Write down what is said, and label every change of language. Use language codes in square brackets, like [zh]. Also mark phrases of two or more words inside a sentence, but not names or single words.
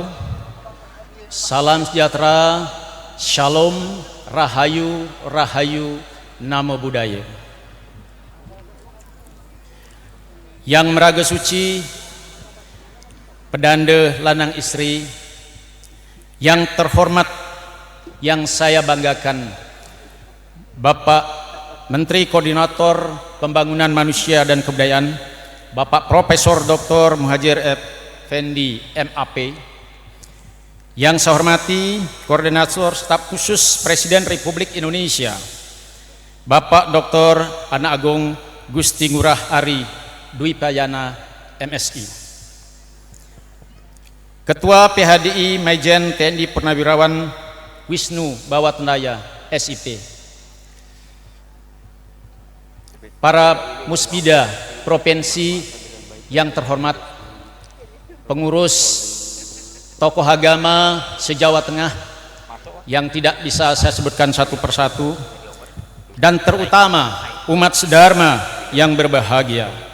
[id] Salam sejahtera, shalom, [jv] rahayu, rahayu, [pi] namo buddhaya. [id] Yang meraga suci, [ban] pedanda lanang istri, [id] yang terhormat, yang saya banggakan, Bapak Menteri Koordinator Pembangunan Manusia dan Kebudayaan, Bapak Profesor Dr. Muhajir Effendi MAP, yang saya hormati Koordinator Staf Khusus Presiden Republik Indonesia, Bapak Dr. Anak Agung Gusti Ngurah Ari Dwi Payana MSI, Ketua PHDI Majen TNI Purnawirawan Wisnu Bawatendaya SIP, para musbida provinsi yang terhormat, pengurus tokoh agama se-Jawa Tengah yang tidak bisa saya sebutkan satu persatu, dan terutama umat sedharma yang berbahagia.